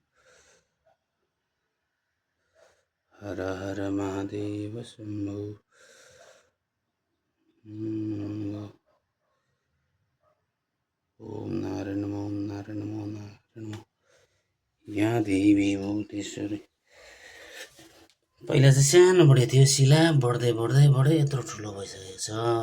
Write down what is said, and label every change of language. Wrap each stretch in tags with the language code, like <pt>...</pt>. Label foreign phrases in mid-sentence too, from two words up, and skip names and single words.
<sa>हर हर महादेव शंभो। ओम नारायण नमः, ओम नारायण नमः, ओम नारायण नमः। या देवी भूतेश्वरी।</sa> <ne>पहिला चाहिँ सानो बढे थियो शिला, बढ्दै बढ्दै बढ्दै यत्रो ठुलो भइसकेको छ।</ne>